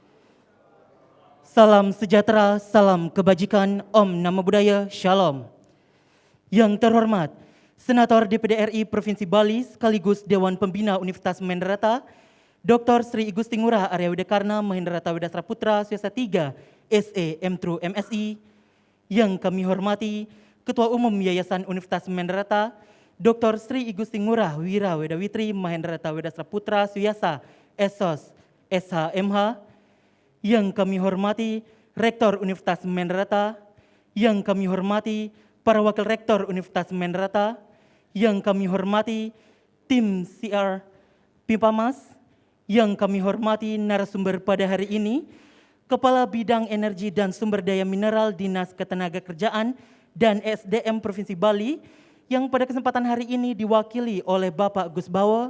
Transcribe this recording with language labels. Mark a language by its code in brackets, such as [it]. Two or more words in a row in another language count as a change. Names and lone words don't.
[id] Salam sejahtera, salam kebajikan, [pi] Om Namo Buddhaya, [id] Shalom. Yang terhormat, Senator DPD RI Provinsi Bali sekaligus Dewan Pembina Universitas Menderata, Dr. Sri Igusti Ngurah Arya Widekarna Mahendrata Widastra Putra Swasta 3 SE M.Tru MSI. Yang kami hormati, Ketua Umum Yayasan Universitas Menderata, Dr. Sri Igusti Ngurah Wira Wedawitri Mahendrata Widastra Putra Suyasa Esos SHMH. Yang kami hormati Rektor Universitas Menderata, yang kami hormati para Wakil Rektor Universitas Menderata, yang kami hormati tim CR Pipamas, yang kami hormati narasumber pada hari ini, Kepala Bidang Energi dan Sumber Daya Mineral Dinas Ketenagakerjaan dan SDM Provinsi Bali, yang pada kesempatan hari ini diwakili oleh Bapak Gus Bawo.